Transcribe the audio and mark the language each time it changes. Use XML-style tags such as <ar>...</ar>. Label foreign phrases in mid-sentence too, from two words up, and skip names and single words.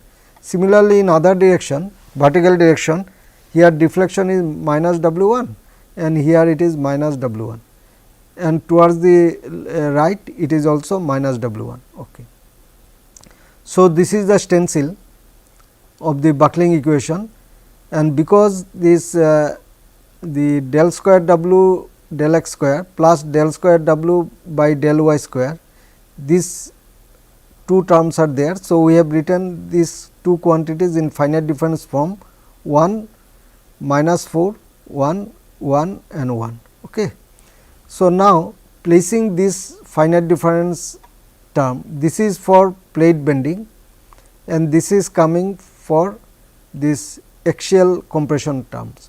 <en>Similarly, in other direction vertical direction, here deflection is minus W 1 and here it is minus W 1 and towards the right it is also minus W 1. Okay. So, this is the stencil of the buckling equation, and because this the del square W del x square plus del square W by del y square, these two terms are there. So, we have written these two quantities in finite difference form 1 minus 4 1 1 and 1. Okay. So, now placing this finite difference term, this is for plate bending and this is coming for this axial compression terms.</en>